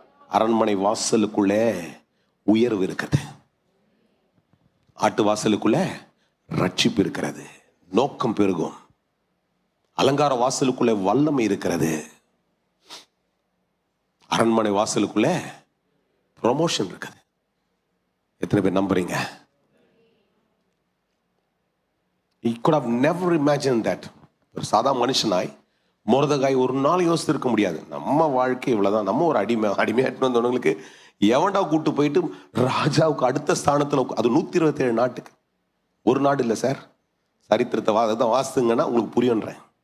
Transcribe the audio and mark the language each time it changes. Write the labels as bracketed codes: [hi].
[ta] அரண்மனை வாசலுக்குள்ளே உயர்வு இருக்குது, ஆட்டு வாசலுக்குள்ள ரட்சிப்பு இருக்கிறது, நோக்கம் பெருகும். அலங்கார வாசலுக்குள்ளே வல்லமை இருக்கிறது, அரண்மனை வாசலுக்குள்ள ப்ரொமோஷன் இருக்குது. எத்தனை பேர் நம்புறீங்க? [en] He could have never imagined that. [ta] ஒரு சாதா மனுஷனாய் மொர்தகாய் ஒரு நாள் யோசித்திருக்க முடியாது. நம்ம வாழ்க்கை இவ்வளவுதான், நம்ம ஒரு அடிமையாட்டு வந்தவங்களுக்கு எவன்டா கூட்டு போயிட்டு ராஜாவுக்கு அடுத்த ஸ்தானத்துல, அது 127 நாட்டுக்கு. ஒரு நாடு இல்லை சார், சரித்திரத்தை தான் வாசிங்கன்னா உங்களுக்கு புரியுன்றேன்.